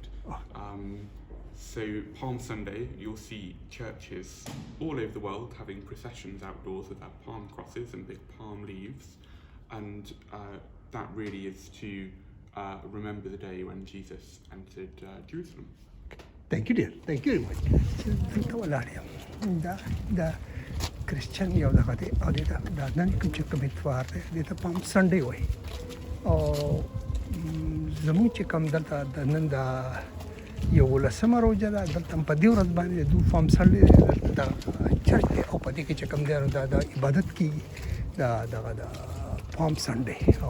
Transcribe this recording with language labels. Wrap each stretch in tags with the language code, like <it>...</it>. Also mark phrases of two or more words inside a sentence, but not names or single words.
<en>So Palm Sunday, you'll see churches all over the world having processions outdoors with their palm crosses and big palm leaves, and that really is to remember the day when Jesus entered Jerusalem. Thank you, dear. Thank you very much.</en> <ps>دلته ولاړ یم دا کرسچن یو دغه دی او دې ته دا نن چې کوم اتوار دی دې ته پام سنډې وایي او زموږ چې کوم دلته د نن دا 11مه روژه ده دلته په دې ورځ باندې د پام سنډې دا چرچ دی او په دې کې چې کوم دی نو دا عبادت کېږي دغه د پام سنډې او</ps>